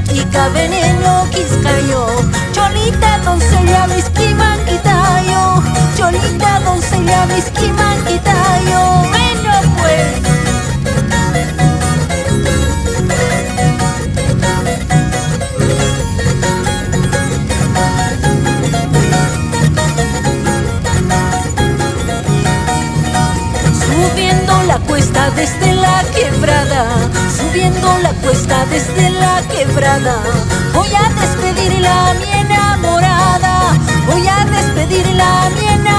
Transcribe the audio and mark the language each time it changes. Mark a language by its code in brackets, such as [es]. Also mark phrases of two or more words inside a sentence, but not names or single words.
[qu] Manca veneno quiscayo, [es] cholita doncella [qu] miski manquitayo, [es] cholita doncella [qu] miski manquitayo. [es] Bueno pues. Subiendo la cuesta desde la quebrada, subiendo la cuesta desde la quebrada, voy a despedirla a mi enamorada, voy a despedirla a mi